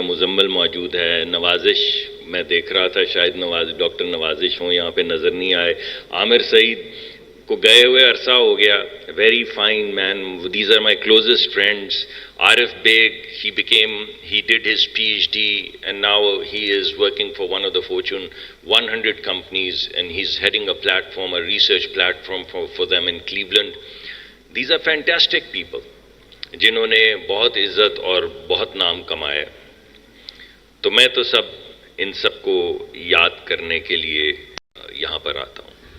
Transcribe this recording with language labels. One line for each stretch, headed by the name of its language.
Urdu: مزمل موجود ہے. نوازش میں دیکھ رہا تھا، شاید ڈاکٹر نوازش ہوں، یہاں پہ نظر نہیں آئے. عامر سعید کو گئے ہوئے عرصہ ہو گیا.
English: Very fine man. These are my closest friends. Arif Baig, he did his PhD and now he is working for one of the Fortune 100 companies, and he's heading a platform, a research platform for them in Cleveland. These are fantastic people
Urdu: جنہوں نے بہت عزت اور بہت نام کمایا. تو میں تو ان سب کو یاد کرنے کے لیے یہاں پر آتا ہوں.